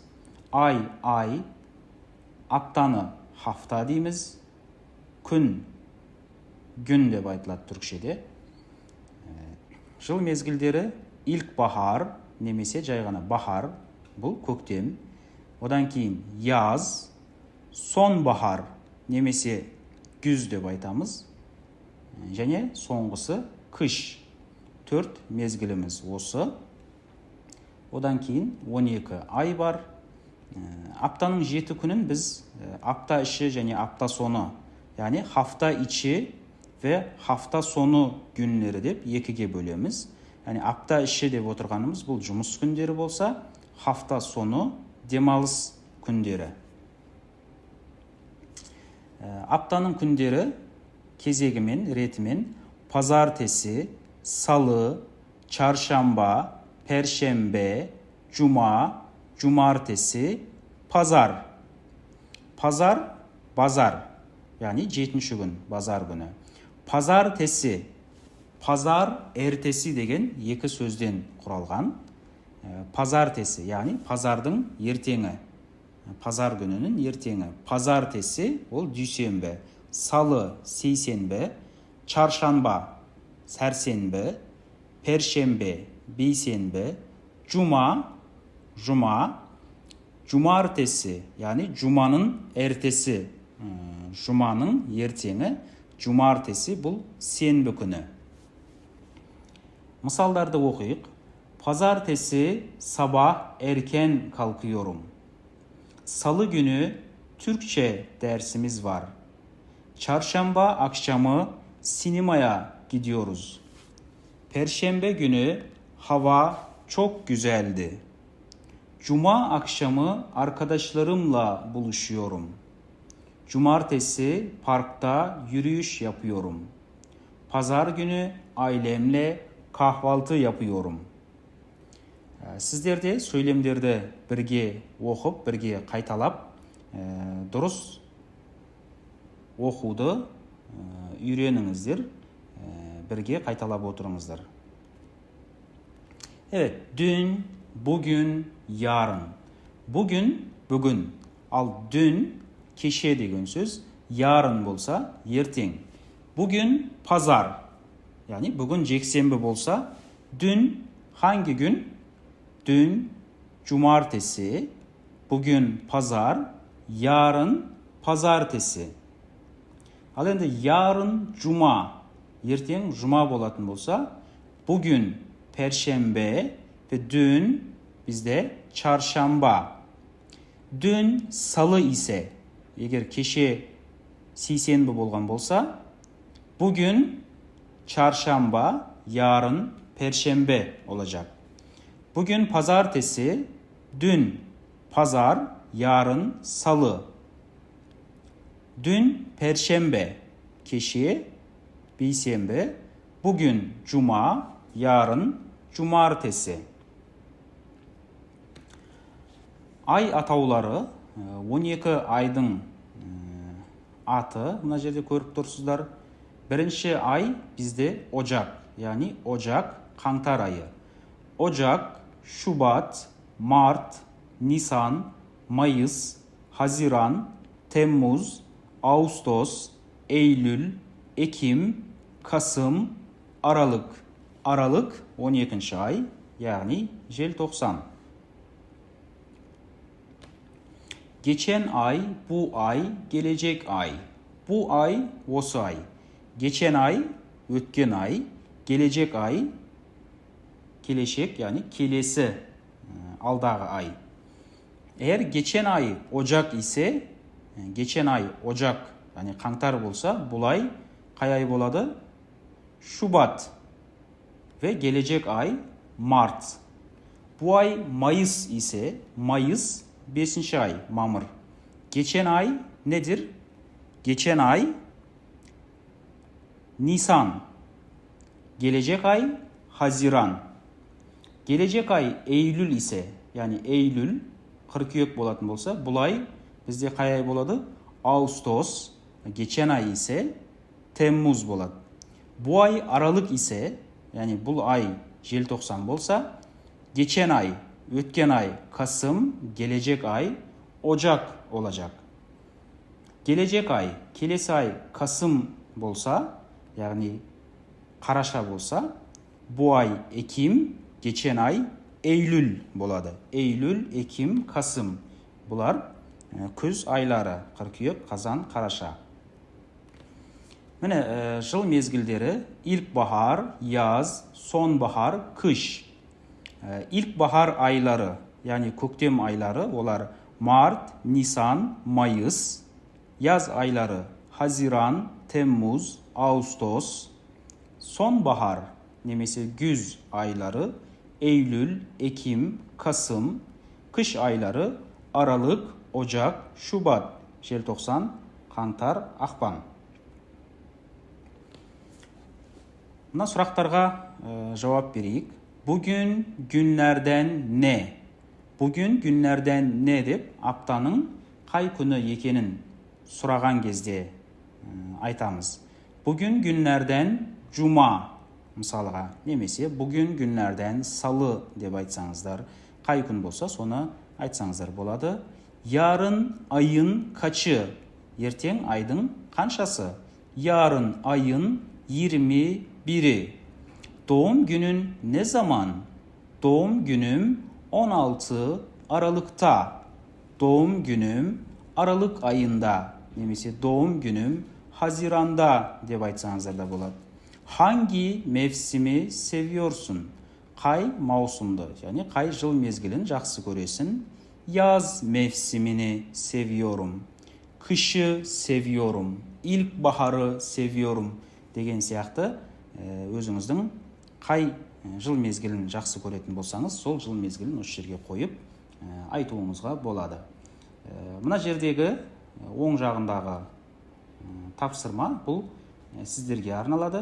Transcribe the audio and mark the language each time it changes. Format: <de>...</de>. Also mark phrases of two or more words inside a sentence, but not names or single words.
<kk>Ай, аптаны hafta дейміз, күн, gün деп айтылады түрікшеде. Жыл мезгілдері ilkbahar немесе жай ғана bahar, бұл көктем. Одан кейін</kk> <tr>yaz, sonbahar</tr> <kk>немесе güz деп айтамыз. Және соңғысы қыш. 4 мезгіліміз осы. Одан кейін 12 ай бар. Аптаның 7 күнін біз апта іші және апта соны, яғни</kk> <tr>hafta içi ve hafta sonu günleri</tr> <kk>деп екіге бөлеміз. Яғни апта іші деп отырғанымыз бұл жұмыс күндері болса,</kk> <tr>hafta sonu</tr> <kk>демалыс күндері. Аптаның күндері кезегімен, ретімен</kk> <tr>pazartesi, salı, çarşamba, perşembe, cuma, cumartesi, pazar. Pazar, bazar. Yani 7. gün, bazar günü. Pazartesi, pazar, ertesi</tr> <kk>деген екі сөзден құралған.</kk> <tr>Pazartesi, yani</tr> <kk>pazардың ертеңі.</kk> <tr>Pazar gününün ертеңі. Pazartesi,</tr> <kk>ол дүйсенбі. Salı, сейсенбі. Çarşamba, сәрсенбі. Perşembe, бейсенбі.</kk> <tr>Cuma, cumartesi, yani cumanın ertesi,</tr> <kk>cumanın ертеңі, cumartesi бұл сенбі күні. Мысалдарды оқиық.</kk> <tr>Pazartesi sabah erken kalkıyorum. Salı günü Türkçe dersimiz var. Çarşamba akşamı sinemaya gidiyoruz. Perşembe günü hava çok güzeldi. Cuma akşamı arkadaşlarımla buluşuyorum. Cumartesi parkta yürüyüş yapıyorum. Pazar günü ailemle kahvaltı yapıyorum.</tr> <kk>Сіздер де сөйлемдерді бірге оқып, бірге қайталап, дұрыс оқуды үйреніңіздер, бірге қайталап отырыңыздар.</kk> <tr>Evet, dün, bugün, yarın. Bugün, bugün.</tr> <kk>Ал дүн, кеше деген сөз.</kk> <tr>Yarın</tr> <kk>болса, ертең.</kk> <tr>Bugün, pazar. Yani bugün</tr> <kk>жексенбі болса,</kk> <tr>dün, hangi gün? Dün, cumartesi. Bugün, pazar. Yarın, pazartesi.</tr> <kk>Ал енді</kk> <tr>yarın, cuma.</tr> <kk>Ертең, жұма болатын болса,</kk> <tr>bugün, perşembe ve dün bizde çarşamba. Dün salı ise,</tr> <kk>егер кеше сейсенбі болған болса,</kk> <tr>bugün çarşamba, yarın perşembe olacak. Bugün pazartesi, dün pazar, yarın salı. Dün perşembe,</tr> <kk>кеше бейшембе,</kk> <tr>bugün cuma, yarın cumartesi.</tr> <kk>ай атаулары 12 айдың аты мына жерде көріп тұрсыздар. Бірінші ай бізде Ocak, яғни Ocak қаңтар айы.</kk> <tr>Ocak, Şubat, Mart, Nisan, Mayıs, Haziran, Temmuz, Ağustos, Eylül, Ekim, Kasım, Aralık. Aralık 12. ay,</tr> <kk>яғни желтоқсан.</kk> <tr>Geçen ay, bu ay, gelecek ay. Bu ay,</tr> <kk>осы ай.</kk> <tr>Geçen ay,</tr> <kk>өткен ай.</kk> <tr>Gelecek ay,</tr> <kk>келешек, яғни келесі, алдағы ay.</kk> <tr>Eğer geçen ay Ocak ise, geçen ay Ocak,</tr> <kk>яғни қаңтар болса, бұл ay қай ay болады?</kk> <tr>Şubat. Ve gelecek ay Mart. Bu ay Mayıs ise, Mayıs 5. ay, Mamır. Geçen ay nedir? Geçen ay Nisan. Gelecek ay Haziran. Gelecek ay Eylül ise, yani Eylül,</tr> <kk>қыркүйек болатын болса, бұл ay бізде қай ay болады?</kk> <tr>Ağustos. Geçen ay ise Temmuz болады. Bu ay Aralık ise, yani</tr> <kk>бұл ай желтоқсан болса,</kk> <tr>geçen ay,</tr> <kk>өткен ай</kk> <tr>Kasım, gelecek ay Ocak olacak. Gelecek ay,</tr> <kk>келесі ay Kasım болса, яғни қараша болса,</kk> <tr>bu ay Ekim, geçen ay Eylül болады. Eylül, Ekim, Kasım.</tr> <kk>Бұлар күз айлары, қыркүйек, қазан, қараша. Міне жыл мезгілдері:</kk> <tr>ilkbahar, yaz, sonbahar, kış. İlkbahar ayları, yani</tr> <kk>көктем айлары, олар</kk> <tr>Mart, Nisan, Mayıs. Yaz ayları Haziran, Temmuz, Ağustos. Sonbahar немесе güz ayları Eylül, Ekim, Kasım. Kış ayları Aralık, Ocak, Şubat,</tr> <kk>желтоқсан, қаңтар, ақпан. Мына сұрақтарға жауап берейік.</kk> <tr>Bugün günlerden ne? Bugün günlerden ne</tr> <kk>деп аптаның қай күні екенін сұраған кезде айтамыз.</kk> <tr>Bugün günlerden Cuma</tr> <kk>мысалға, немесе</kk> <tr>bugün günlerden Salı</tr> <kk>деп айтсаңыздар, қай күн болса соны айтсаңыздар болады.</kk> <tr>Yarın ayın kaçı?</tr> <kk>Ертең айдың қаншасы?</kk> <tr>Yarın ayın 21'i. Doğum günün ne zaman? Doğum günüm 16 Aralık'ta. Doğum günüm Aralık ayında.</tr> <kk>Немесе</kk> <tr>doğum günüm Haziran'da</tr> <kk>деп айтсаңыздар да болады.</kk> <tr>Hangi mevsimi seviyorsun?</tr> <kk>Қай маусымды, yani қай жыл мезгілін жақсы көресің?</kk> <tr>Yaz mevsimini seviyorum. Kışı seviyorum. İlkbaharı seviyorum</tr> <kk>деген сияқты өзіңіздің қай жыл мезгілін жақсы көретін болсаңыз, сол жыл мезгілін осы жерге қойып айтуыңызға болады. Мына жердегі оң жағындағы тапсырма бұл сіздерге арналады.</kk>